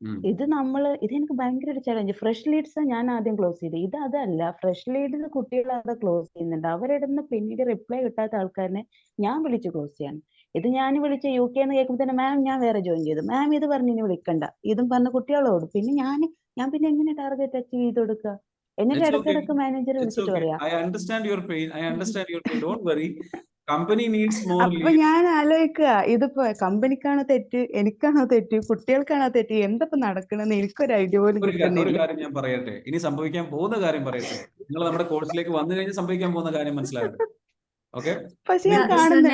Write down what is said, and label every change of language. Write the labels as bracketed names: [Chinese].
[Malayalam] ഇത് എനിക്ക് ഭയങ്കര ഒരു ചലഞ്ച്. ഫ്രഷ് ലീഡ്സ് ഞാൻ ആദ്യം ക്ലോസ് ചെയ്ത്, അതല്ല, ഫ്രഷ് ലീഡ്സ് കുട്ടികളെ അവിടെ ക്ലോസ് ചെയ്യുന്നുണ്ട്. അവരിടുന്ന പിന്നീട് റിപ്ലൈ കിട്ടാത്ത ആൾക്കാരനെ ഞാൻ വിളിച്ച് ക്ലോസ് ചെയ്യാണ്. ഇത് ഞാൻ വിളിച്ച് UK എന്ന് കേൾക്കുമ്പോൾ തന്നെ മാം ഞാൻ വേറെ ജോയിൻ ചെയ്തു, മാം ഇത് പറഞ്ഞ് ഇനി വിളിക്കണ്ട, ഇതും പറഞ്ഞ കുട്ടികളോട് പിന്നെ ഞാൻ പിന്നെ എങ്ങനെ ടാർഗറ്റ് അച്ചീവ് ചെയ്ത് കൊടുക്കുക? എന്നിട്ട് ഇടയ്ക്കിടയ്ക്ക് മാനേജർ വിളിച്ചിട്ട് പറയാം. [English] I understand your pain. Don't worry. Company needs more [Malayalam] അപ്പൊ ഞാൻ ആലോചിക്കുക, ഇതിപ്പോ കമ്പനിക്കാണോ തെറ്റ്, എനിക്കാണോ തെറ്റ്, കുട്ടികൾക്കാണോ തെറ്റ്, എന്തപ്പോ നടക്കണെന്ന് എനിക്കൊരു ഐഡിയ പോലും ഒരു കിട്ടുന്നില്ല. കാര്യം ഞാൻ പറയട്ടെ, ഇനി സംഭവിക്കാൻ പോകുന്ന കാര്യം പറയട്ടെ. നിങ്ങൾ നമ്മുടെ കോഴ്സിലേക്ക് വന്നു കഴിഞ്ഞ് സംഭവിക്കാൻ പോകുന്ന കാര്യം മനസ്സിലാകട്ടെ. ഓക്കെ, പക്ഷെ ഞാൻ സർ കാണുന്നുണ്ട്,